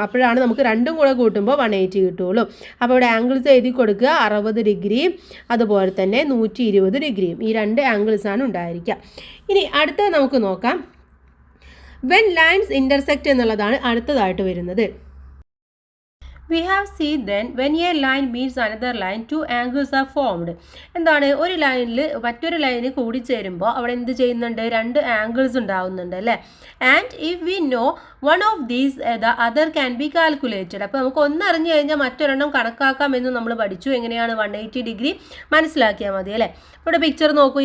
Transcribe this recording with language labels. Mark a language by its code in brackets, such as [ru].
[ml] അപ്പോഴാണ് നമുക്ക് രണ്ടും കൂടെ കൂട്ടുമ്പോൾ 180 കിട്ടുള്ളൂ. അപ്പോൾ ഇവിടെ ആംഗിൾസ് എഴുതി കൊടുക്കുക. 60 ഡിഗ്രിയും അതുപോലെ തന്നെ 120 ഡിഗ്രിയും. ഈ 2 ആംഗിൾസാണ് ഉണ്ടായിരിക്കുക. ഇനി അടുത്തത് നമുക്ക് നോക്കാം. [en] when lines intersect [ml] എന്നുള്ളതാണ് അടുത്തതായിട്ട് വരുന്നത്. [en] We have seen then when a line meets another line, 2 angles are formed. [ml] എന്താണ്? ഒരു ലൈനിൽ മറ്റൊരു ലൈന് കൂടി ചേരുമ്പോൾ അവിടെ എന്ത് ചെയ്യുന്നുണ്ട്? 2 ആംഗിൾസ് ഉണ്ടാവുന്നുണ്ട് അല്ലേ? [en] And if we know one of these the other can be calculated. [ml] അപ്പോൾ നമുക്ക് ഒന്ന് അറിഞ്ഞു കഴിഞ്ഞാൽ മറ്റൊരെണ്ണം കണക്കാക്കാമെന്ന് നമ്മൾ പഠിച്ചു. എങ്ങനെയാണ്? 180 ഡിഗ്രി മനസ്സിലാക്കിയാൽ മതി അല്ലേ? ഇവിടെ പിക്ചർ നോക്കൂ.